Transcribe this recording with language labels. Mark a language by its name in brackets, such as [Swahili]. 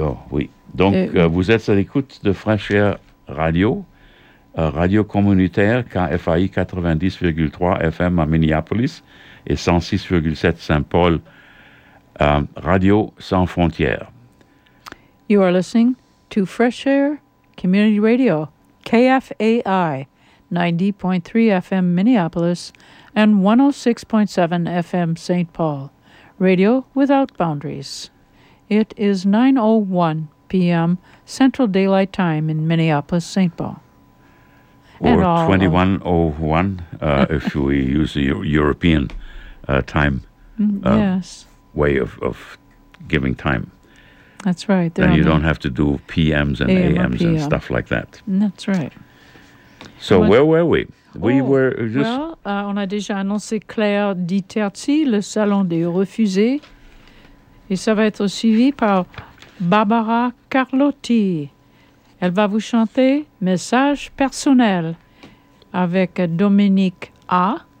[French] Oui. Donc, vous êtes à l'écoute de Fresh Air Radio, radio communautaire KFAI 90,3 FM à Minneapolis et 106,7 Saint-Paul, Radio Sans Frontières. [English] You are listening to Fresh Air Community Radio, KFAI 90.3 FM Minneapolis and 106.7 FM St. Paul, radio without boundaries. It is 9:01 p.m. Central Daylight Time in Minneapolis, St. Paul. Or 21:01 if we use the European time way of giving time. That's right. Then you don't have to do PMs and AMs and stuff like that. That's right. So where were we? [French] On a déjà annoncé Claire Diterzi, le salon des refusés. Et ça va être suivi par Barbara Carlotti. Elle va vous chanter Message personnel avec Dominique A.